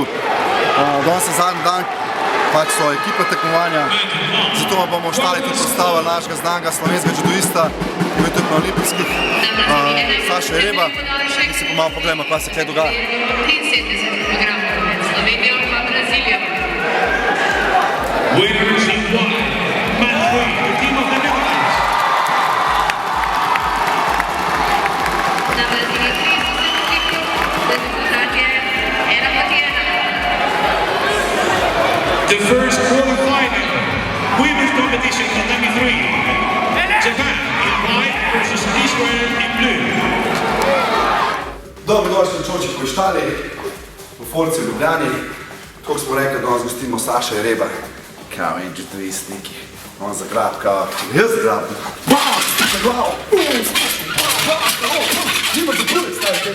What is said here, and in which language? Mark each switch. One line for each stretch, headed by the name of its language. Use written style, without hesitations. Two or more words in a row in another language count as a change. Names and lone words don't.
Slovenian: Danes je zadnji dan, pač so ekipe tekmovanja, zato vam bomo ostali tudi predstavili našega znanega slovenskega judoista, ki je tudi na olimpijskih, Saša Jereba, in si pa malo pogledamo, kaj se kaj dogaja. 73 kg med Slovenijo in Brazilijo.
English: Winners in one, match three, the team of the Netherlands.
Slovenian: Na Braziliji 30 kg, rezultat je 1:1.
English: The first quarterfinal, women's competition for Nami 3. Japan in white versus Israel in blue.
Slovenian: Dobrodošli v Čoči Poštali, v Forci v Ljubljani. Tako smo rekli, danes gostimo Saša Jereba. Kao en judoist neki. On zagrab, kao jaz zagrabim. Bam! Na glavo! Nima za bude, stari tek.